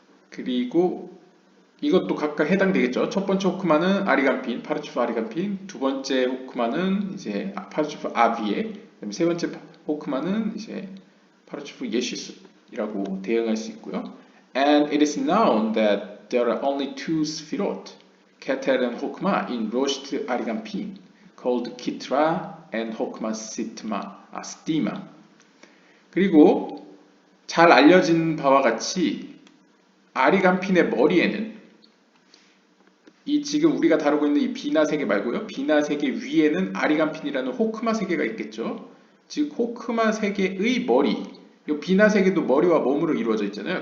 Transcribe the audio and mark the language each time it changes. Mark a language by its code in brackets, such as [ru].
[ko] 그리고 이것도 각각 해당되겠죠. 첫 번째 호크마는 아리간핀, 파르츠프 아리간핀, 두 번째 호크마는 이제 파르츠프 아비에, 그다음에 세 번째 호크마는 이제 파르츠프 예시숫이라고 대응할 수 있고요. [en] And it is known that there are only two sphirot, Keter and Hokma, in Rosh Ariganpin, called Kitra and Hokma stigma. [ko] 그리고 잘 알려진 바와 같이 아리간핀의 머리에는 이 지금 우리가 다루고 있는 이 비나 세계 말고요. 비나 세계 위에는 아리간핀이라는 호크마 세계가 있겠죠. 즉 호크마 세계의 머리, 이 비나 세계도 머리와 몸으로 이루어져 있잖아요.